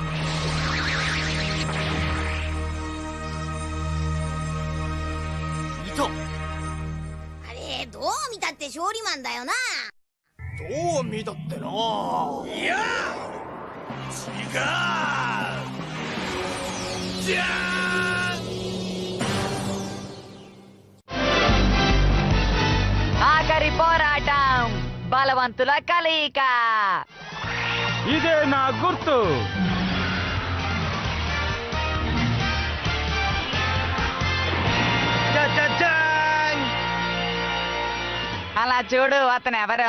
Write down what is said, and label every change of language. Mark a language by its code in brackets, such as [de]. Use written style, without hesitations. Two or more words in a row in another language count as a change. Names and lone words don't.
[ja] いた。あれどう見たって勝利マンだよな。どう見たってな。いや違う。じゃー [te] ఆఖరి పోరాటం బలవంతుల కలయిక. ఇదే నా గుర్తు. అలా చూడు, అతను ఎవరు?